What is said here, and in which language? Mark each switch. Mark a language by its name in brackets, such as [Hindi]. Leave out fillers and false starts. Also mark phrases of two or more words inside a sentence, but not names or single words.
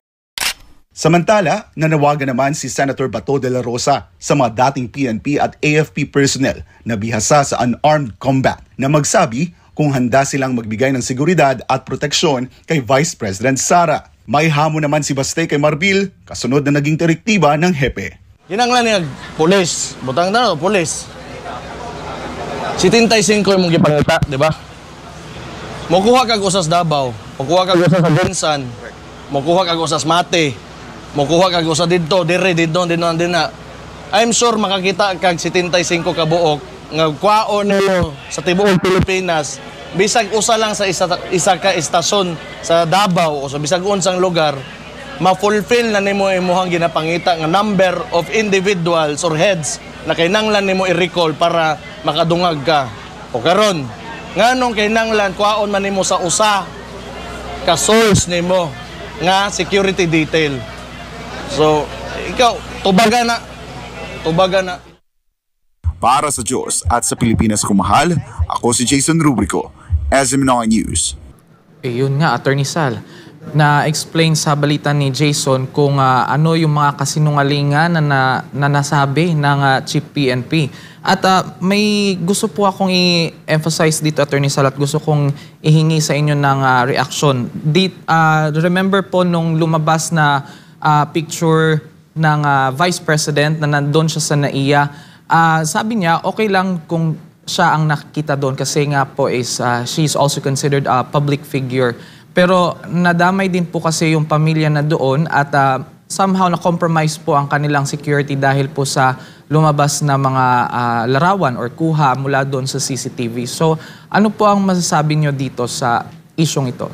[Filipino] Samantala, nanawagan naman si Senator Bato de la Rosa sa mga dating PNP at AFP personnel na bihasa sa [English] unarmed combat [Filipino] na magsabi kung handa silang magbigay ng seguridad at proteksyon kay Vice President Sara. May hamon naman si Bastay kay Marbil, kasunod na naging direktiba ng hepe. Yan ang lang polis. [Cebuano] Butang na, polis. 75 yung mong gipangita, [Filipino] di ba? [Cebuano] Makuha kag usas Davao, makuha kag usas sa Bensan, makuha kag usas Mate, makuha kag usas [Filipino] dito, dito, [Cebuano] na. [English] I'm sure [Cebuano] makakita kag 75 ka buok nga kwaon nilo sa tibuok Pilipinas. Bisag usa lang sa isa ka istasyon sa Davao o sa bisag unsang lugar, ma-fulfill na nimo imuhang ginapangita nga [English] number of individuals or heads [Cebuano] na kinahanglan nimo i-recall para makadungag ka. O karon, nganong kinahanglan kuhaon man nimo sa usa ka source nimo nga security detail. So, ikaw tubaga na. [Filipino] Para sa Diyos at sa Pilipinas kumahal, ako si Jason Rubrico, SMNR News. Yun nga, Attorney Sal, na-explain sa balita ni Jason kung ano yung mga kasinungalingan na nasabi ng Chief PNP. At may gusto po akong i-emphasize dito, Attorney Sal, at gusto kong ihingi sa inyo ng reaction. Remember po nung lumabas na picture ng Vice President na nandun siya sa NAIA, sabi niya, okay lang kung siya ang nakikita doon kasi nga po [English] is she is also considered a public figure. [Filipino] Pero nadamay din po kasi yung pamilya na doon at somehow na-compromise po ang kanilang security dahil po sa lumabas na mga larawan or kuha mula doon sa CCTV. So ano po ang masasabi niyo dito sa isyong ito?